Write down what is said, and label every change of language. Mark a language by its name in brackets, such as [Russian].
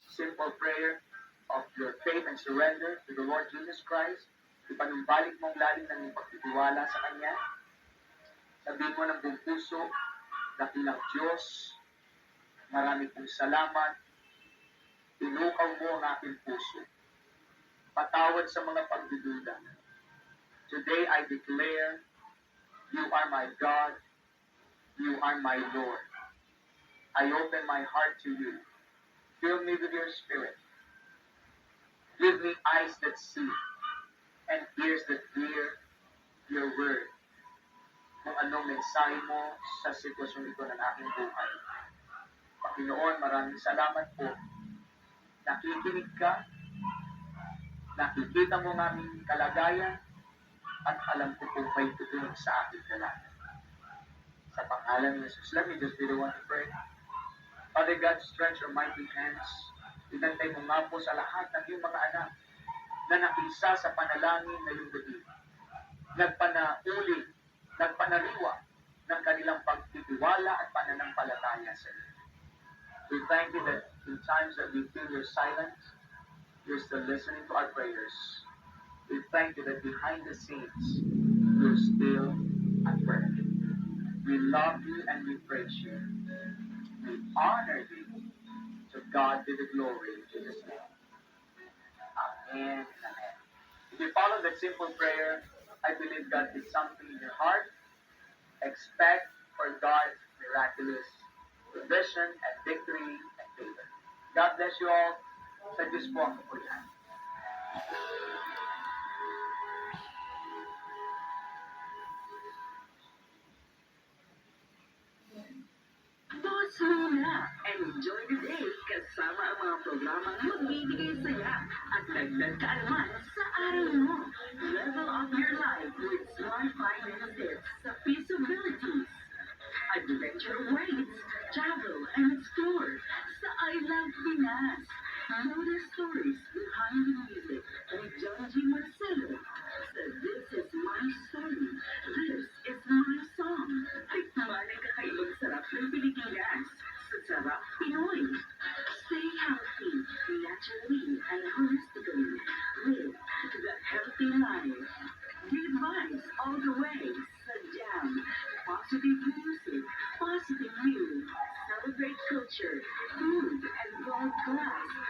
[English] simple prayer of your faith and surrender to the Lord Jesus Christ. [Filipino] Ipanumbalik mong lalim ng iyong pagtitiwala sa Kanya. Sabihin mo ng buong puso, dakilang Diyos, marami pong salamat. Tinukaw mo ang aking puso. Patawad sa mga pagdududa. [English] Today I declare, you are my God, you are my Lord. I open my heart to you. Fill me with your Spirit. Give me eyes that see and ears that hear your word. [Filipino] Kung anong mensahe mo sa sitwasyon ito ng aking buhay. Panginoon, maraming salamat po. Nakikinig ka, nakikita mo ng aming kalagayan, at alam ko kung may tutulong sa aking dalaga. Sa pangalan ni Jesus, [English] let me just be the one to pray. Father God, stretch your mighty hands. [Filipino] Inantay mo nga po sa lahat ng iyong mga anak na nakisa sa panalangin na iyong gabi. Nagpanauli, nagpanariwa ng kanilang pagtitiwala at pananampalataya sa iyo. [English] We thank you that in times that we feel your silence, you're still listening to our prayers. We thank you that behind the scenes, you're still at work. We love you and we praise you. We honor you. To God be the glory in Jesus' name. Amen and amen. If you follow that simple prayer, I believe God did something in your heart. Expect for God's miraculous provision and victory and favor. God bless you all. [Filipino] Sa Diyos po ang kapurihan. Pause muna [English] and enjoy the day [Filipino] kasama ang mga programang magbibigay saya at dagdag kaalaman sa araw mo. [English] Level up your life with Smart Finances sa Feasibilities. Adventure awaits. Travel and explore sa I Love Pinas. Know the stories behind the music with John G. Marcelo. Sa This Is My Story. This is my song. [Filipino] Tikman ang kakaibang sarap ng Pilipinas sa sarap Pinoy. [English] Stay healthy, naturally and holistically. Live the healthy life. Good vibes all the way sa Jam. Positive music, positive news. Celebrate culture, food, and world class.